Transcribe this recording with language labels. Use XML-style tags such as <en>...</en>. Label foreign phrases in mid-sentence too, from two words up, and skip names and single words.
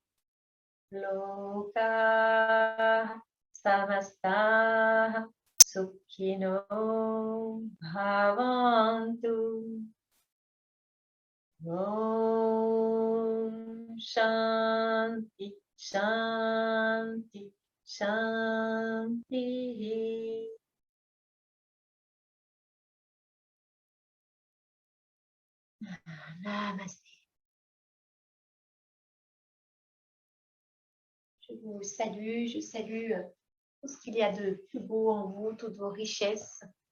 <sa>Loka Samasta Sukhino Bhavantu. Om Shanti Shanti Shanti.</sa> <fr>Namasté. Je vous salue, je salue tout ce qu'il y a de plus beau en vous, toutes vos richesses.</fr>